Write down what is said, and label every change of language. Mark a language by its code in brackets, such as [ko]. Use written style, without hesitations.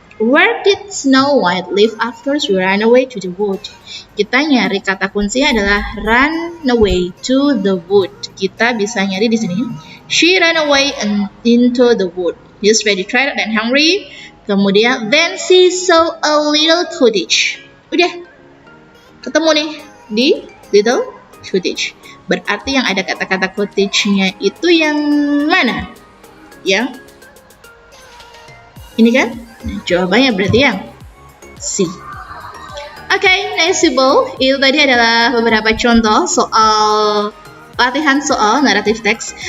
[en] Where did Snow White live after she ran away to the wood? [id] Kita nyari kata kuncinya adalah [en] run away to the wood. [id] Kita bisa nyari di sini. [en] She ran away into the wood. She's very tired and hungry. [id] Kemudian, [en] then she saw a little cottage. [id] Udah, ketemu nih di little cottage. Berarti yang ada kata-kata cottage-nya itu yang mana? Yang ini kan? Nah, jawabannya berarti yang C. Oke, [en] nice people. [id] Itu tadi adalah beberapa contoh soal latihan soal naratif teks.